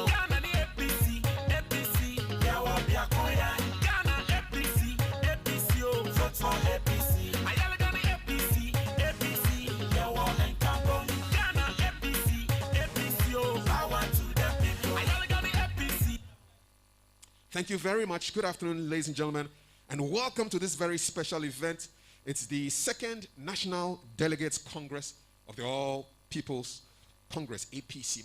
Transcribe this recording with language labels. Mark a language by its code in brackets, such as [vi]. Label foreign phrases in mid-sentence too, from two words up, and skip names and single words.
[en] Ghana, the APC, APC, Yawa Biakoya, Ghana, APC, APC, oh, vote for APC. Ayariga, the APC, APC, Yawa and Cabo, Ghana, APC, APC, oh, power to the people. Ayariga, the APC. Thank you very much. Good afternoon, ladies and gentlemen, and welcome to this very special event. It's the second National Delegates Congress of the All People's Congress, APC.